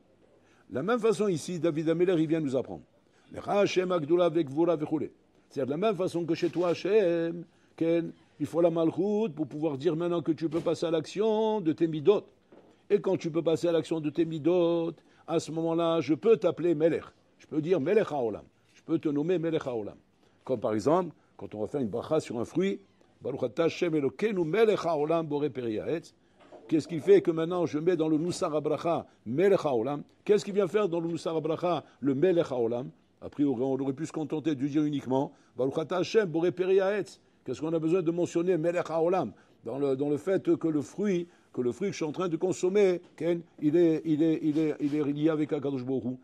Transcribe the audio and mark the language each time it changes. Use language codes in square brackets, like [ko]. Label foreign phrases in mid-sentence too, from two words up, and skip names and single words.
[fr] De la même façon ici, David Ameller, il vient nous apprendre. C'est-à-dire de la même façon que chez toi, Hachem, il faut la malchoute pour pouvoir dire maintenant que tu peux passer à l'action de tes midot. Et quand tu peux passer à l'action de tes midot, à ce moment-là, je peux t'appeler Melech. Je peux dire [he] Melech HaOlam. [fr] Je peux te nommer [he] Melech HaOlam. [fr] Comme par exemple, quand on va faire une bracha sur un fruit, [he] Baruch Ata Hashem Elokeinu Melech HaOlam Borei Peri Haetz. [fr] Qu'est-ce qui fait que maintenant je mets dans le [he] Nusar HaBracha Melech HaOlam? [fr] Qu'est-ce qui vient faire dans le [he] Nusar HaBracha [fr] le [he] Melech HaOlam? [fr] A priori, on aurait pu se contenter de dire uniquement [he] Baruch Ata Hashem Borei Peri Haetz. [fr] Qu'est-ce qu'on a besoin de mentionner [he] Melech HaOlam [fr] dans le fait que le fruit que je suis en train de consommer, il est lié avec [he] Akadosh Baruch Hu.